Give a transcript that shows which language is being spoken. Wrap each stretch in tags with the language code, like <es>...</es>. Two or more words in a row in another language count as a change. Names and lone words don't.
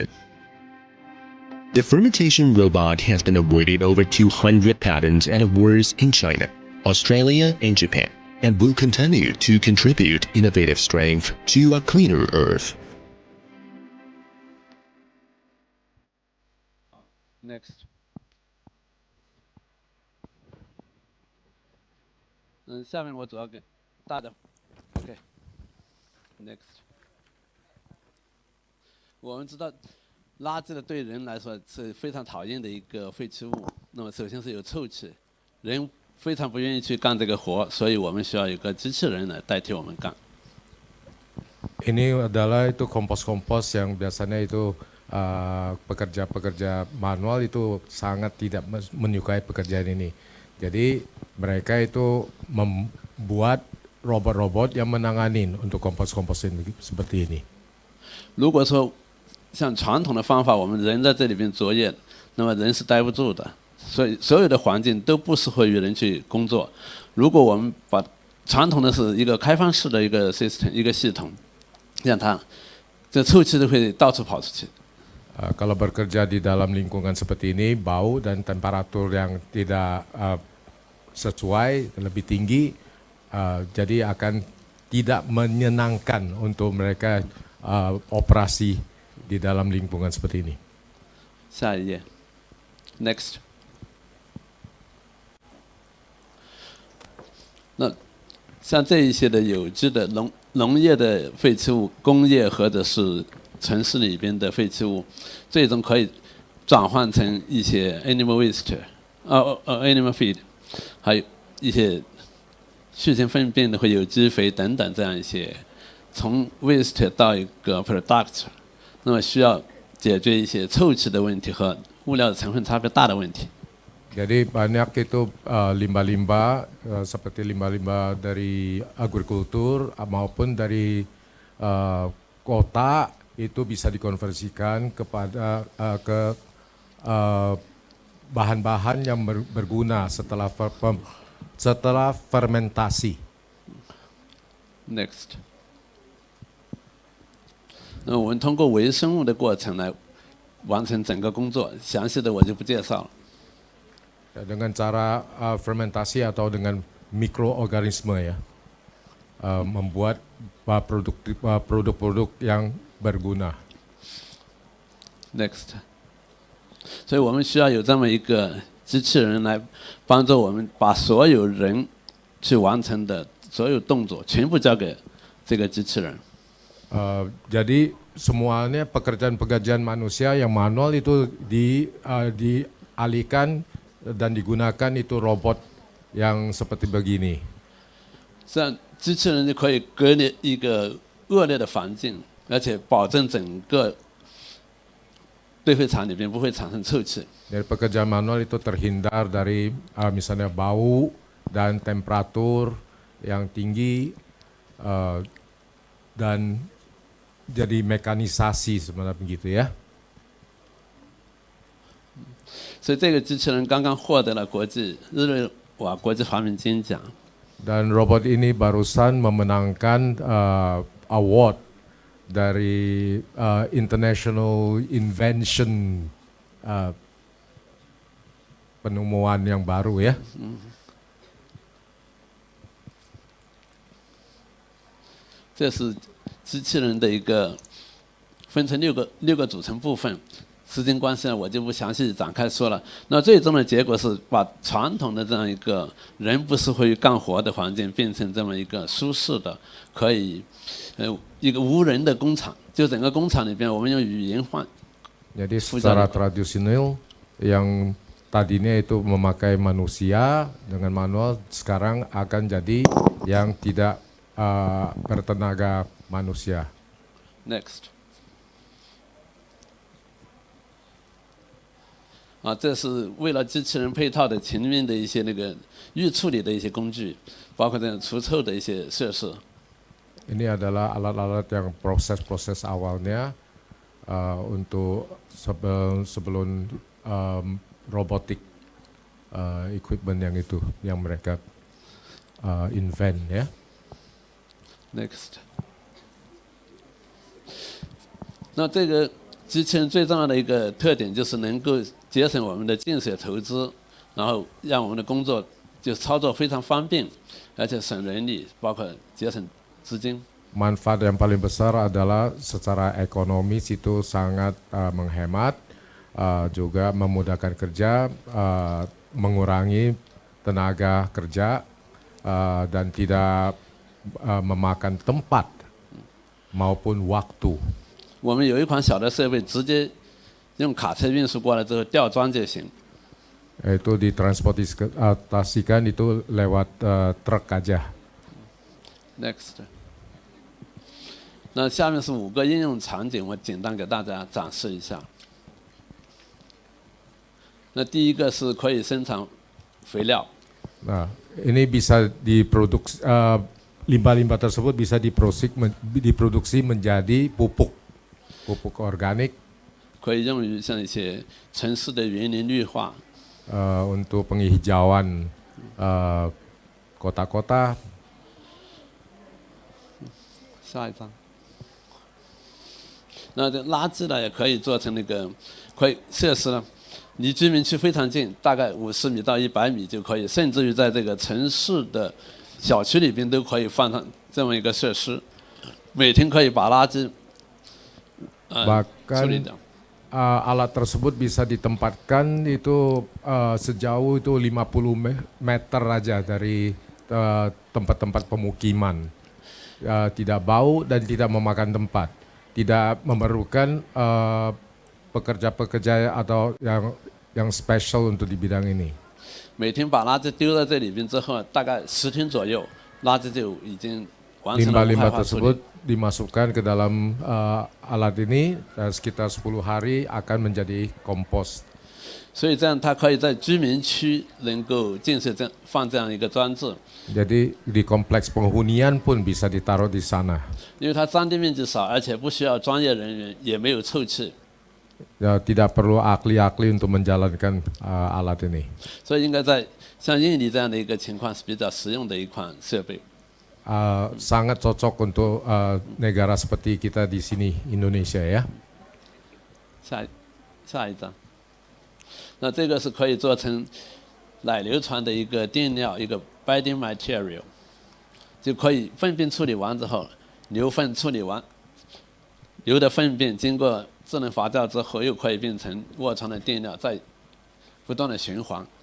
<en>The fermentation robot has been awarded over 200 patents and awards in China, Australia, and Japan, and will continue to contribute innovative strength to a cleaner earth. Next.</en> <zh>下面我主要给大的 ，</zh> <en>OK。Next。</en> <zh>我们知道，垃圾的对人来说是非常讨厌的一个废弃物。那么首先是有臭气，人非常不愿意去干这个活，所以我们需要有个机器人来代替我们干。</zh> <id>Ini adalah itu kompos-kompos yang biasanya itu pekerja-pekerja manual itu sangat tidak menyukai pekerjaan ini. Jadi mereka itu membuat robot-robot yang menangani untuk kompos-kompos ini seperti ini.</id> <zh>如果说像传统的方法，我们人在这里边作业，那么人是待不住的，所以所有的环境都不适合于人去工作。如果我们把传统的是一个开放式的一个 system 一个系统，让它这臭气都会到处跑出去。</zh> <id>Kalau bekerja di dalam lingkungan seperti ini, bau dan temperatur yang tidak sesuai, lebih tinggi, jadi akan tidak menyenangkan untuk mereka operasi di dalam lingkungan seperti ini.</id> <zh>下一页 ，Next。那像这一些的有机的农业的废弃物、工业或者是城市里边的废弃物，最终可以转换成一些</zh> <en>animal waste，animal feed，</en> <zh>还有一些畜生粪便的或有机肥等等这样一些，从 waste 到一个 product， 那么需要解决一些臭气的问题和物料的成分差别大的问题。</zh> <id>Jadi banyak itu limbah-limbah seperti limbah-limbah dari agrikultur maupun dari kota itu bisa dikonversikan kepada ke bahan-bahan yang berguna setelah fermentasi.</id> <en>Next。</en> <zh>那我们通过微生物的过程来完成整个工作，详细的我就不介绍了。</zh> <id>Dengan cara fermentasi atau dengan mikroorganisme ya, membuat produk-produk yang berguna.</id> <en>Next，</en> <zh>所以我们需要有这么一个机器人来帮助我们把所有人去完成的所有动作全部交给这个机器人。</zh> <id>Jadi semuanya pekerjaan-pekerjaan manusia yang manual itu dialihkan dan digunakan itu robot yang seperti begini.</id> <zh>这样机器人就可以隔离一个恶劣的环境，而且保证整个堆肥厂里边不会产生臭气。</zh> <id>Dari pekerjaan manual itu terhindar dari misalnya bau dan temperatur yang tinggi dan jadi mekanisasi sebenarnya begitu ya.</id> <zh>所以这个机器人刚刚获得了日内瓦国际发明金奖。</zh> <id>Dan robot ini barusan memenangkan award dari</id> <en>International Invention</en> <id>penemuan yang baru ya.</id> <zh>这是机器人的一个分成六个组成部分。时间关系呢，我就不详细展开说了。那最终的结果是把传统的这样一个人不是会干活的环境，变成这么一个舒适的，可以，一个无人的工厂。就整个工厂里边，我们用语言换。</zh> <id>Jadi secara tradisional yang tadinya itu memakai manusia dengan manual sekarang akan jadi yang tidak bertenaga manusia.</id> <en>Next.</en> <zh>这是为了机器人配套的前面的一些那个预处理的一些工具，包括这样除臭的一些设施。</zh> <id>Ini adalah alat-alat yang proses-proses awalnya untuk sebelum robotik equipment yang itu yang mereka invent ya.</id> <en>Next.</en> <zh>那这个机器人最重要的一个特点就是能够节省我们的建设投资，然后让我们的工作就操作非常方便，而且省人力，包括节省资金。</zh> <id>Manfaat yang paling besar adalah secara ekonomis itu sangat menghemat, juga memudahkan kerja, mengurangi tenaga kerja, dan tidak memakan tempat maupun waktu.</id> <zh>我们有一款小的设备，直接用卡车运输过来之后吊装就行。</zh> <id>Itu ditransportasikan itu lewat truk aja.</id> <en>Next.</en> <zh>那下面是5个应用场景，我简单给大家展示一下。那第一个是可以生产肥料。</zh> <id>Nah, ini bisa diproduksi limbah-limbah tersebut bisa diproduksi menjadi pupuk organik.</id> <zh>可以用于像一些城市的园林绿化。</zh> <id>Untuk penghijauan kota-kota.</id> <zh>下一张。那这垃圾呢，也可以做成那个可以设施呢，离居民区非常近，大概50米到100米就可以，甚至于在这个城市的小区里边都可以放上这么一个设施，每天可以把垃圾处理掉。</zh> <id>Alat tersebut bisa ditempatkan itu sejauh itu 50 meter aja dari tempat-tempat pemukiman. Tidak bau dan tidak memakan tempat. Tidak memerlukan pekerja-pekerja atau yang special untuk di bidang ini.</id> <zh>每天把垃圾丢在这里边之后，大概10天左右，垃圾就已经完成了无害化处理。</zh> <id>tersebut dimasukkan ke dalam alat ini sekitar 10 hari akan menjadi kompos.</id> <zh>所以这样它可以在居民区能够建设放这样一个装置。</zh> <id>Jadi di kompleks penghunian pun bisa ditaruh di sana.</id> <zh>因为它占地面积少，而且不需要专业人员，也没有臭气。</zh> <id>Tidak perlu ahli-ahli untuk menjalankan alat ini.</id> <zh>所以应该在像印尼这样的一个情况是比较实用的一款设备。</zh> <id>Sangat cocok untuk negara seperti kita di sini Indonesia ya.</id> <zh>下一张。那这个是可以做成奶硫船的一个垫料，一个</zh> <en>bedding material，</en> <zh>就可以粪便处理完之后，牛粪处理完，牛的粪便经过智能发酵之后，又可以变成卧床的垫料，再不断的循环。</zh>